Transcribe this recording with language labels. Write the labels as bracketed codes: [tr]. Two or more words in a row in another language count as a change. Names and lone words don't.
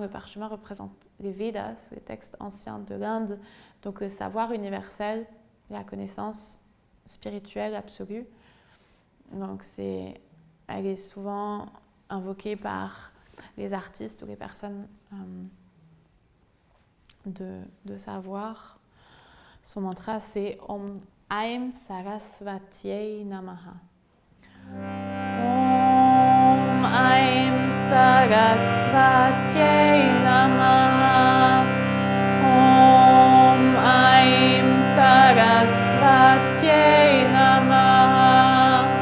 [fr] Le parchemin représente les Védas, les textes anciens de l'Inde, donc le savoir universel, la connaissance spirituelle absolue. Donc elle est souvent invoquée par les artistes ou les personnes de savoir. Son mantra, c'est [sa] ॐ ऐं सरस्वत्यै नमः. ॐ ऐं सरस्वत्यै नमः. ॐ ऐं सरस्वत्यै नमः.